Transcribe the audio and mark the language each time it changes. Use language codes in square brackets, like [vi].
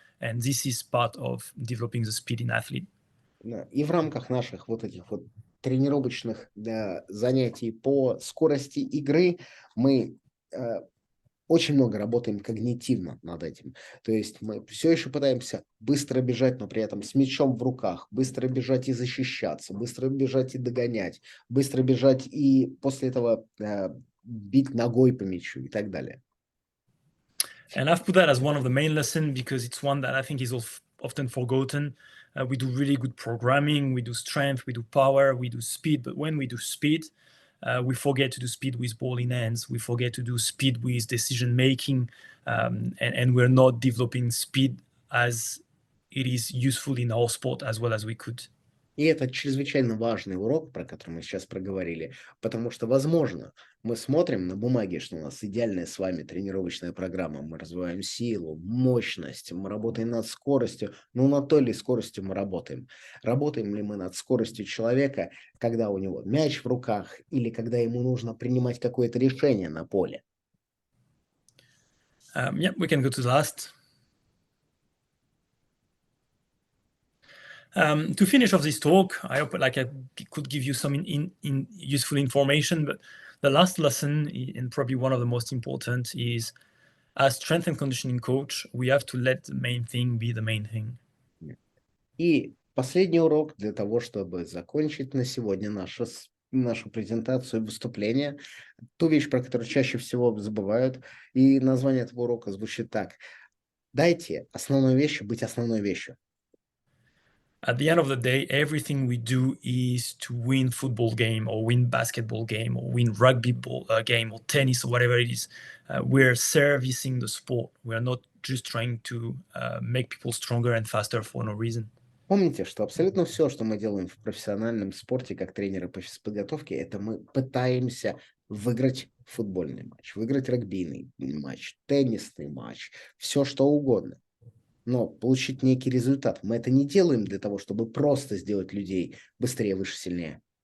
[en] And this is part of developing the speed in athlete. [ru] Да. И в рамках наших вот этих вот тренировочных занятий по скорости игры мы очень много работаем когнитивно над этим. То есть мы все еще пытаемся быстро бежать, но при этом с мячом в руках, быстро бежать и защищаться, быстро бежать и догонять, быстро бежать и после этого бить ногой по мячу и так далее. [en] And I've put that as one of the main lessons because it's one that I think is often forgotten. We do really good programming, we do strength, we do power, we do speed. But when we do speed, we forget to do speed with ball in hands. We forget to do speed with decision making, and we're not developing speed as it is useful in our sport as well as we could. [ru] И это чрезвычайно важный урок, про который мы сейчас проговорили, потому что, возможно, мы смотрим на бумаге, что у нас идеальная с вами тренировочная программа, мы развиваем силу, мощность, мы работаем над скоростью, но над той ли скоростью мы работаем? Работаем ли мы над скоростью человека, когда у него мяч в руках или когда ему нужно принимать какое-то решение на поле? [en] Yeah, we can go to the last. To finish off this talk, I hope like I could give you some in useful information, but the last lesson, and probably one of the most important, is as strength and conditioning coach, we have to let the main thing be the main thing. [ru] И последний урок для того, чтобы закончить на сегодня нашу презентацию и выступление. Ту вещь, про которую чаще всего забывают, и название этого урока звучит так. Дайте основной вещи быть основной вещью. [en] At the end of the day, everything we do is to win football game or win basketball game or win rugby game or tennis or whatever it is. We're servicing the sport. We are not just trying to make people stronger and faster for no reason. [ru] Помните, что абсолютно все, что мы делаем в профессиональном спорте, как тренеры по физподготовке, это мы пытаемся выиграть футбольный матч, выиграть регбийный матч, теннисный матч, все что угодно. Но получить некий результат. Мы это не делаем для того, чтобы просто сделать людей быстрее, выше, сильнее.